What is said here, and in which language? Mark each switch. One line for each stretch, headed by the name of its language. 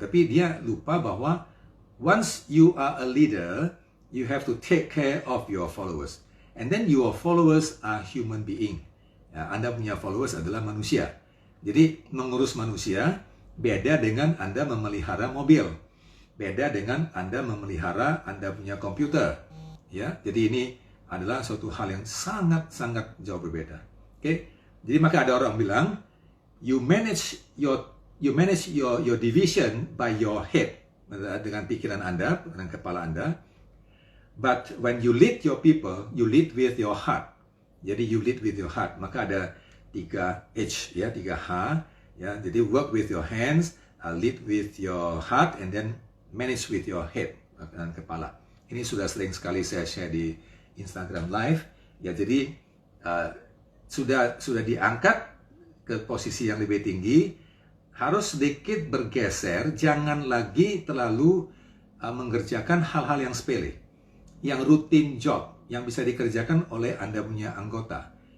Indonesian: Tapi dia lupa bahwa
English: once you are a leader, you have to take care of your followers. And then your followers are human being.
Indonesian: Ya, Anda punya followers adalah manusia. Jadi mengurus manusia beda dengan Anda memelihara mobil. Beda dengan Anda memelihara Anda punya komputer. Ya, jadi ini adalah suatu hal yang sangat-sangat jauh berbeda. Oke. Jadi maka ada orang bilang,
English: you manage your division by your head,
Indonesian: dengan pikiran Anda, dengan kepala Anda.
English: But when you lead your people, you lead with your heart.
Indonesian: Jadi
English: you lead with your heart.
Indonesian: Maka ada 3H ya, 3H ya. Jadi
English: work with your hands, lead with your heart, and then manage with your head,
Indonesian: dengan kepala. Ini sudah sering sekali saya share di Instagram Live. Ya, jadi sudah diangkat ke posisi yang lebih tinggi, harus sedikit bergeser, jangan lagi terlalu mengerjakan hal-hal yang sepele, yang rutin job, yang bisa dikerjakan oleh Anda punya anggota.